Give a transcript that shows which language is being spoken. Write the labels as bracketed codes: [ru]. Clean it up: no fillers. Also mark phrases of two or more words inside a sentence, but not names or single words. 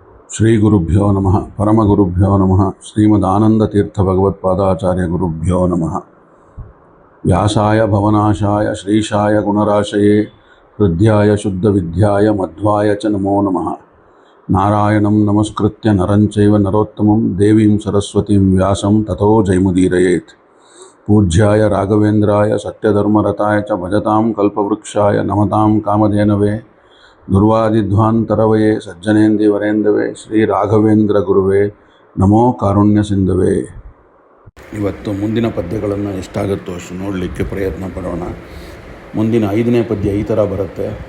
[sa] ಶ್ರೀಗುರುಭ್ಯೋ ನಮಃ ಪರಮಗುರುಭ್ಯೋ ನಮಃ ಶ್ರೀಮದಾನಂದತೀರ್ಥಭಗವತ್ಪಾದಾಚಾರ್ಯಗುರುಭ್ಯೋ ನಮಃ ವ್ಯಾಸಾಯ ಭವನಾಶಾಯ ಶ್ರೀಶಾಯ ಗುಣರಾಶಯೇ ಹೃದ್ಯಾಯ ಶುದ್ಧವಿದ್ಯಾಯ ಮಧ್ವಾಯ ಚ ನಮೋ ನಮಃ ನಾರಾಯಣಂ ನಮಸ್ಕೃತ್ಯ ನರಂಚೈವ ನರೋತ್ತಮಂ ದೇವೀಂ ಸರಸ್ವತೀಂ ವ್ಯಾಸಂ ತಥೋ ಜೈಮುದೀರಯೇತ್ ಪೂಜ್ಯಾಯ ರಾಘವೇಂದ್ರಾಯ ಸತ್ಯಧರ್ಮರತಾಯ ಚ ಭಜತಾಂ ಕಲ್ಪವೃಕ್ಷಾಯ ನಮತಾಂ ಕಾಮಧೇನವೇ ದುರ್ವಾದಿಧ್ವಾಂತರವಯೇ ಸಜ್ಜನೇಂದಿವರೇಂದವೇ ಶ್ರೀ ರಾಘವೇಂದ್ರ ಗುರುವೇ ನಮೋ ಕಾರುಣ್ಯ ಸಿಂಧವೇ. [kn] ಇವತ್ತು ಮುಂದಿನ ಪದ್ಯಗಳನ್ನು ಎಷ್ಟಾಗುತ್ತೋ ಅಷ್ಟು ನೋಡಲಿಕ್ಕೆ ಪ್ರಯತ್ನ ಪಡೋಣ. ಮುಂದಿನ 5ನೇ ಪದ್ಯ ಈ ಥರ ಬರುತ್ತೆ.